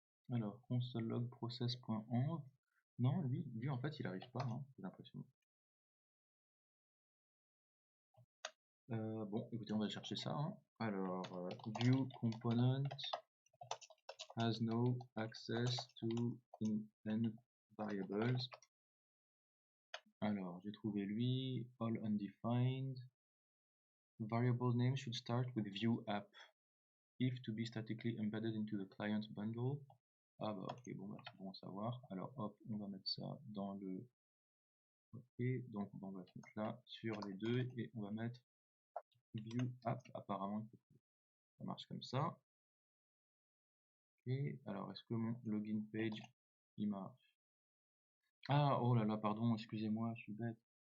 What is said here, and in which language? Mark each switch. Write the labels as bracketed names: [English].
[French] Alors, console log process.env. Non, lui en fait il arrive pas, hein, j'ai l'impression. Bon, écoutez, on va chercher ça. Hein. [English] Alors, view component has no access to env variables. [French] Alors, j'ai trouvé lui, [English] all undefined. Variable name should start with view app if to be statically embedded into the client bundle. [French] Ah bah ok, bon bah c'est bon à savoir. Alors hop, on va mettre ça dans le... Ok, donc on va se mettre là sur les deux et on va mettre view app apparemment. Ça marche comme ça. Ok, alors est-ce que mon login page il marche? Ah, oh là là, pardon, excusez-moi, je suis bête.